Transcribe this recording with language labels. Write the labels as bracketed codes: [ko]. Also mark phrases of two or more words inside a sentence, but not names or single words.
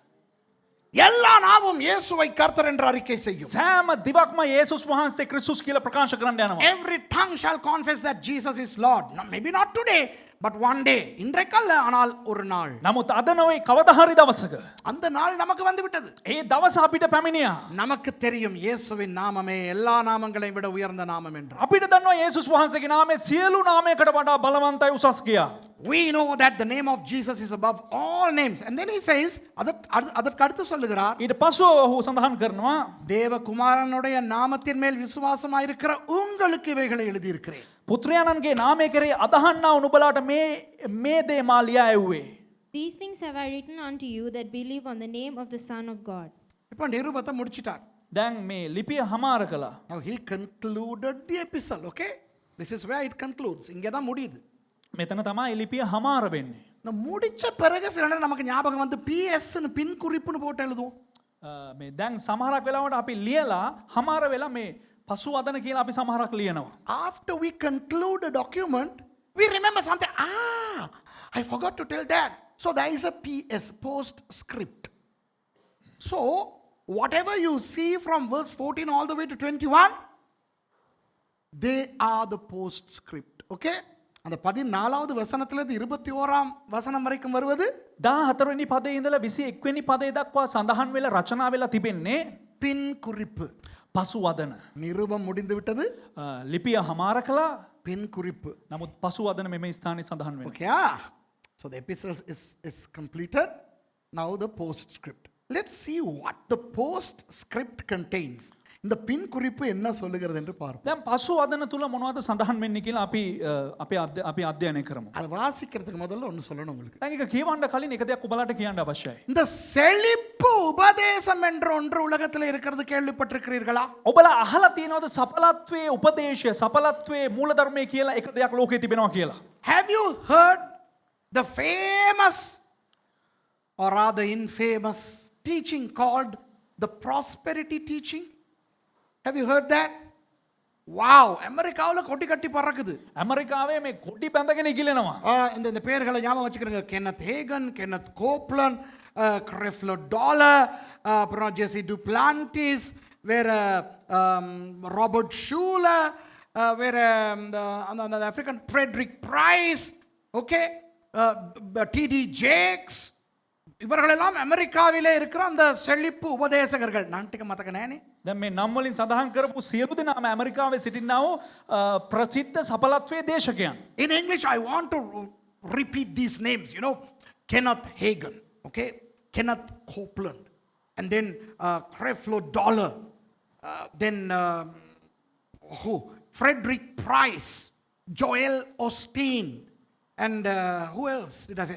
[ta] எல்லா நாவும் இயேசுவை கர்த்தர் என்று அறிக்கை செய்யும். [si] සෑම දිවක්ම යේසුස් වහන්සේ ක්‍රිස්තුස් කියලා ප්‍රකාශ කරන්න යනවා. [en] Every tongue shall confess that Jesus is Lord. Maybe not today, but one day. [ta] இன்றைக்கல்ல ஆனால் ஒரு நாள். [si] නමුත් අද නොවේ කවදා හරි දවසක [ta] அந்த நாள் நமக்கு வந்து விட்டது. [si] ඒ දවස අපිට පැමිණියා. [ta] நமக்கு தெரியும் இயேசுவின் நாமமே எல்லா நாமங்களையும் விட உயர்ந்த நாமம் என்று. [si] අපිට දන්නවා යේසුස් වහන්සේගේ නාමය සියලු නාමයකට වඩා බලවන්තයි උසස් කියා. [en] We know that the name of Jesus is above all names. And then he says, [ta] அதற்கு அடுத்து சொல்லுகிறார், [si] ඊට පසුව ඔහු සඳහන් කරනවා [ta] தேவகுமாரனுடைய நாமத்தின் மேல் விசுவாசமாயிருக்கிற உங்களுக்கு இவைகளை எழுதியிருக்கிறேன். [si] පුත්‍රයාණන්ගේ නාමය කෙරෙහි අදහන්නා වූ නුඹලාට මේ දේ මා ලියා එව්වේ. [en] These things have I written unto you that believe on the name of the Son of God. [ta] இப்போ நிருபத்தை முடிச்சிட்டார். [si] දැන් මේ ලිපිය හමාර කළා. [en] Now he concluded the epistle, okay? This is where it concludes. [ta] இங்கே தான் முடியுது. [si] මෙතන තමයි ලිපිය හමාර වෙන්නේ. [ta] இந்த முடிச்ச பிறகு சில நேரம் நமக்கு ஞாபகம் வந்து பிஎஸ்ன்னு பின் குறிப்புன்னு போட்டு எழுதுவோம். [si] මේ දැන් සමහරක් වෙලාවට අපි ලියලා හමාර වෙලා මේ පසු වදන කියලා අපි සමහරක් ලියනවා. [en] After we conclude a document, we remember something. I forgot to tell that. So there is a PS, postscript. So whatever you see from verse 14 all the way to 21, they are the postscript. Okay? [ta] அந்த 14வது வசனத்திலிருந்து 21ஆம் வசனம் வரைக்கும் வருவது [si] 14 වෙනි පදේ ඉඳලා 21 වෙනි පදේ දක්වා සඳහන් වෙලා රචනා වෙලා තිබෙන්නේ [ta] பின் குறிப்பு. [si] පසු වදන. [ta] நிருபம் முடிந்து விட்டது. [si] ලිපිය හමාර කළා. [ta] பின் குறிப்பு. [si] නමුත් පසු වදන මෙම ස්ථානයේ සඳහන් වෙනවා. [en] Okay, so the epistle is completed. Now the postscript. Let's see what the postscript contains. [ta] இந்த பின் குறிப்பு என்ன சொல்லுகிறது என்று பார்ப்போம். [si] දැන් පසු වදන තුල මොනවද සඳහන් වෙන්නේ කියලා අපි අධ්‍යයනය කරමු. [ta] அதை வாசிக்கிறதுக்கு முதல்ல ஒன்று சொல்லணும் உங்களுக்கு. [si] දැන් ඒක කියවන්න කලින් එක දෙයක් ඔබලාට කියන්න අවශ්‍යයි. [ta] இந்த செழிப்பு உபதேசம் என்ற ஒன்று உலகத்தில் இருக்கிறது கேள்விப்பட்டிருக்கிறீர்களா? [si] ඔබලා අහලා තියෙනවද සඵලත්වයේ උපදේශය සඵලත්වයේ මූලධර්මය කියලා එක දෙයක් ලෝකේ තිබෙනවා කියලා? [en] Have you heard the famous or rather infamous teaching called the prosperity teaching? Have you heard that? [ta] Wow, அமெரிக்காவுல கொட்டி கட்டி பறக்குது. [si] ඇමරිකාවේ මේ කොඩි බැඳගෙන ඉගිලෙනවා. [ta] இந்த பேர்களை ஞாபகம் வச்சுக்கிறீங்க. கென்னத் ஹேகன், கென்னத் கோப்லன், கிரெஃப்லோ டாலர், அப்புறம் ஜெசி டுப்ளான்டிஸ், வேற ராபர்ட் ஷூலர், வேற அந்த ஆப்பிரிக்கன் ஃப்ரெட்ரிக் பிரைஸ், ஓகே, டிடி ஜேக்ஸ், இவர்களெல்லாம் அமெரிக்காவிலே இருக்கிற அந்த செழிப்பு உபதேசகர்கள். நான் டிக்க மத்தக்கனேனே. [si] දැන් මේ නම් වලින් සඳහන් කරපු සියලු දෙනාම ඇමරිකාවේ සිටිනා වූ ප්‍රසිද්ධ සඵලත්වයේ දේශකයන්. [en] In English, I want to repeat these names. You know, Kenneth Hagin, okay, Kenneth Copeland, and then Creflo Dollar, then Frederick Price, Joel Osteen, and who else did I say?